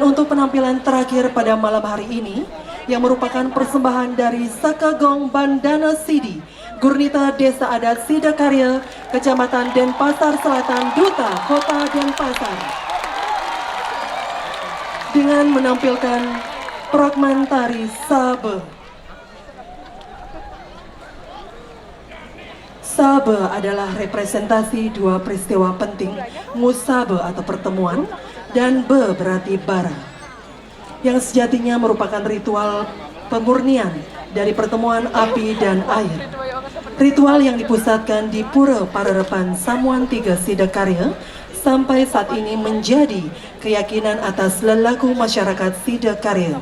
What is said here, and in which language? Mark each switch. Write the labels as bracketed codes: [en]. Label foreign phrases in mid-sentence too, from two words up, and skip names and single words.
[id] untuk penampilan terakhir pada malam hari ini yang merupakan persembahan dari Sakagong Bandana Sidi, Gurnita Desa Adat Sidakarya, Kecamatan Denpasar Selatan, Duta Kota Denpasar, dengan menampilkan fragmen tari Sabe. Sabe adalah representasi dua peristiwa penting, musabe atau pertemuan, dan be berarti bara, yang sejatinya merupakan ritual pemurnian dari pertemuan api dan air. Ritual yang dipusatkan di Pura Pararepan Samuan Tiga Sidakarya sampai saat ini menjadi keyakinan atas lelaku masyarakat Sidakarya.